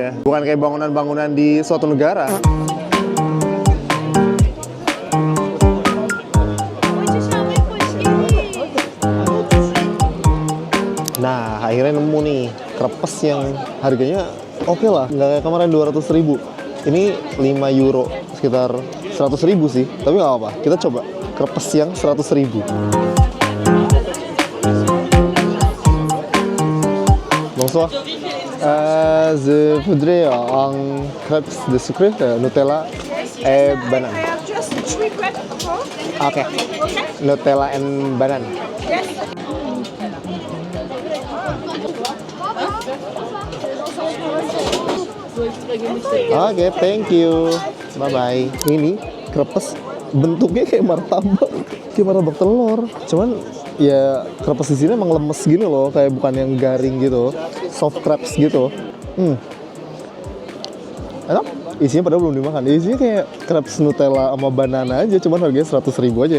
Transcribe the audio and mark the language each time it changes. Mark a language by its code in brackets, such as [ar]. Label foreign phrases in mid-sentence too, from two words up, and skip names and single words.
[id] Bukan kayak bangunan-bangunan di suatu negara. Nah, akhirnya nemu nih krepes yang harganya oke lah, nggak kayak kemarin 200.000. Ini 5 euro, sekitar 100.000 sih, tapi nggak apa-apa. Kita coba krepes yang 100.000. [fr] Bonsoir. Je voudrais un crêpes de sucre, Nutella et banane. [en] I have just 3 crepes for. Okay. Nutella and banane. Yes. Oke, thank you. Bye bye. [id] Ini krepes bentuknya kayak martabak telur. Cuman ya krepes di sini emang lemes gini loh, kayak bukan yang garing gitu, [en] soft crepes [id] gitu. Enak. Isinya padahal belum dimakan. Isinya kayak crepes Nutella sama banana aja, cuman harganya 100.000 aja.